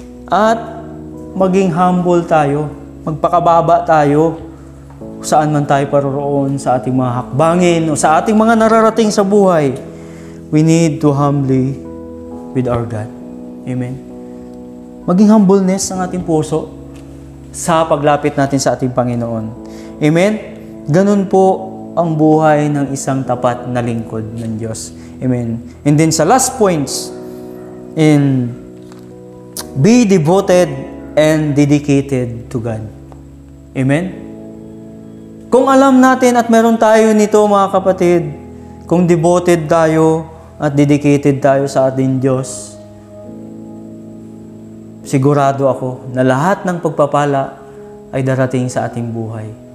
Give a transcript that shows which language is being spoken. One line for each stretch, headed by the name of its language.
Filipino: At maging humble tayo, magpakababa tayo saan man tayo paroroon sa ating mga hakbangin o sa ating mga nararating sa buhay.
English: We need to humbly with our God. Amen.
Filipino: Maging humbleness ang ating puso sa paglapit natin sa ating Panginoon. Amen. Ganun po ang buhay ng isang tapat na lingkod ng Diyos. Amen.
English: And then sa last points, be devoted and dedicated to God. Amen?
Filipino: Kung alam natin at meron tayo nito mga kapatid, kung devoted tayo at dedicated tayo sa ating Diyos, sigurado ako na lahat ng pagpapala ay darating sa ating buhay.